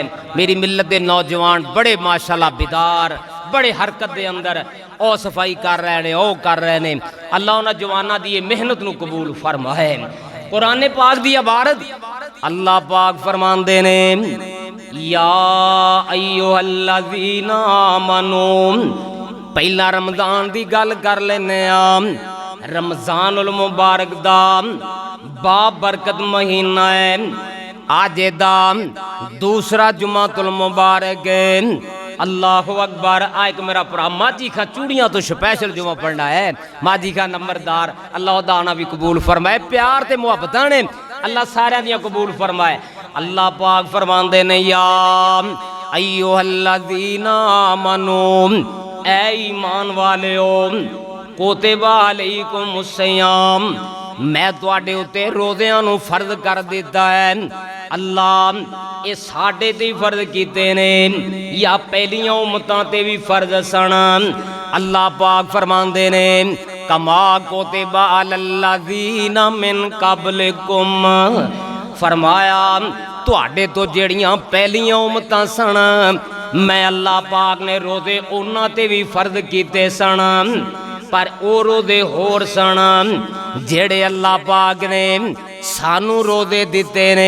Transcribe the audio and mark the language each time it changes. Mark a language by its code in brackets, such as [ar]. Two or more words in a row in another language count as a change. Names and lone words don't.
[pa] میری ملت کے نوجوان بڑے ماشاءاللہ بیدار بڑے حرکت کے اندر او صفائی کر رہے نے او کر رہے نے. اللہ انہوں نے جوانوں کی محنت نوں قبول فرمائے۔ قرآن پاک کی عبارت اللہ پاک فرماندے نے [ar] يا أيها الذين آمنوا. [pa] پہلا رمضان کی گل کر لینے [ar] رمضان المبارك [pa] دا بابرکت مہینہ ہے. آج دا دوسرا [ar] جمعة المبارك [pa] ہے. [ar] الله أكبر. [pa] اک میرا بھرا ماجھی خاں چوڑیاں توں سپیشل جمعہ پڑھنا ہے. ماجھی خاں نمبردار اللہ دا آنا وی قبول فرمائے. پیار تے محبتاں نے اللہ ساریاں دیاں قبول فرمائے. اللہ پاک فرماندے نے [ar] يا أيها الذين آمنوا. [pa] اے ایمان والیو [ar] كتب عليكم الصيام. [pa] میں تہاڈے اتے روزیاں نوں فرض کر دتا ہے. اللہ یہ ساڈے تے فرض کیتے نے یا پہلیاں امتاں تے وی فرض سن. اللہ پاک فرماندے نے [ar] كما كتب على الذين من قبلكم. [pa] فرمایا تہاڈے توں جیہڑیاں پہلیاں امتاں سن میں اللہ پاک نے روزے اونہاں تے وی فرض کیتے سن. پر او روزے ہور سن جیہڑے اللہ پاک نے سانوں روزے دتے نے.